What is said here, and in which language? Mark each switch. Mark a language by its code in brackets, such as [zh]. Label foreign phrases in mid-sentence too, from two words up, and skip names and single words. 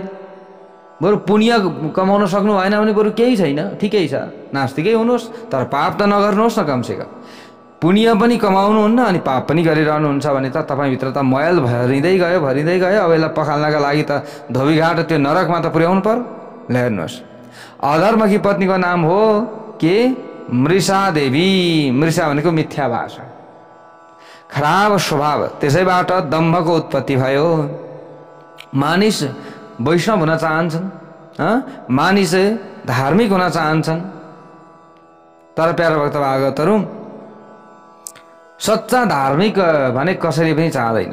[ne] बरु पुण्य कमाउन सक्नु भएन भने बरु केही छैन, ठिकै छ, नास्तिकै हुनुहोस्, तर पाप त नगर्नुहोस् न। कमसेकम पुण्य पनि कमाउनुहुन्न अनि पाप पनि गरिरहनुहुन्छ भने त तपाईँभित्र त मैल भरिँदै गयो। अब यसलाई पखाल्नका लागि त धोबीघाट त्यो नरकमा त पुर्याउनु पर्यो। ल हेर्नुहोस्, अधर्मकी पत्नीको नाम हो के? मृषा देवी। मृषा भनेको मिथ्या भाषा, खराब स्वभाव, त्यसैबाट दम्भको उत्पत्ति भयो। मानिस वैष्णव हुन चाहन्छन्, मानिस धार्मिक हुन चाहन्छन्, तर प्यारा भक्त भागवतहरू सच्चा धार्मिक भने कसैले पनि चाहदैन।